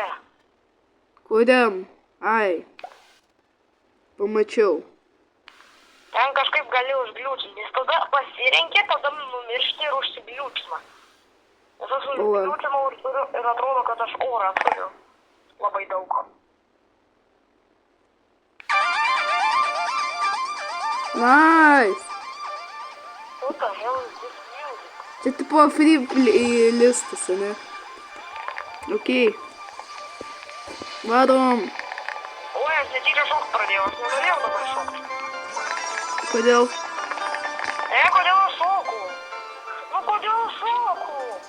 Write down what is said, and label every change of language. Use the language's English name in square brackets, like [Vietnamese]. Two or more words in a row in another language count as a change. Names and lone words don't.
[Lithuanian] Kuriam? Ai. Pamačiau. Ten kažkaip gali užgliūčinti, nes tada pasirenki, tada numiršti ir užsigliūčina. Nes aš užgliūčinau ir atrodo, kad aš orą turiu. Labai daug. Nice. [English] What the hell is this music? [Lithuanian] Čia tipo free listas, ne? Okei. Varom. Oi, aš netyčia šokt pradėjau, aš negalėjau dabar šokti. Kodėl? Kodėl aš šoku? Nu, kodėl aš šoku?